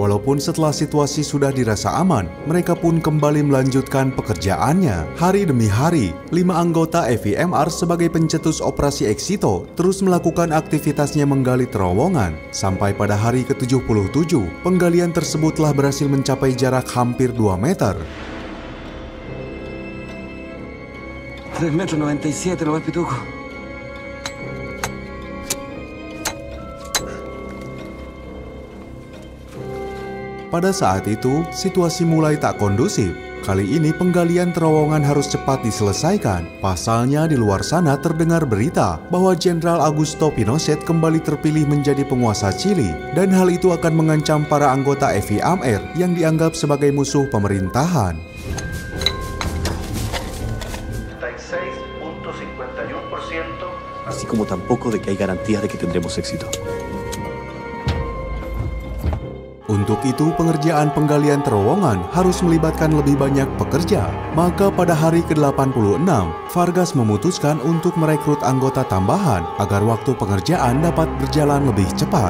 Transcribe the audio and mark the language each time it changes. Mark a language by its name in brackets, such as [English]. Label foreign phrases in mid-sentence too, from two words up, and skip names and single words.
[Indonesian] Walaupun setelah situasi sudah dirasa aman, mereka pun kembali melanjutkan pekerjaannya. Hari demi hari, 5 anggota FIMR sebagai pencetus operasi Exito terus melakukan aktivitasnya menggali terowongan. Sampai pada hari ke-77, penggalian tersebut telah berhasil mencapai jarak hampir 2 meter. [Spanish] 3,97 metros, lo ves, Pituco. [Indonesian] Pada saat itu, situasi mulai tak kondusif. Kali ini penggalian terowongan harus cepat diselesaikan. Pasalnya di luar sana terdengar berita bahwa Jenderal Augusto Pinochet kembali terpilih menjadi penguasa Chili. Dan hal itu akan mengancam para anggota FIMR yang dianggap sebagai musuh pemerintahan. [Spanish] Así como tampoco de que hay garantías de que tendremos éxito. [Indonesian] Untuk itu, pengerjaan penggalian terowongan harus melibatkan lebih banyak pekerja. Maka pada hari ke-86, Vargas memutuskan untuk merekrut anggota tambahan agar waktu pengerjaan dapat berjalan lebih cepat.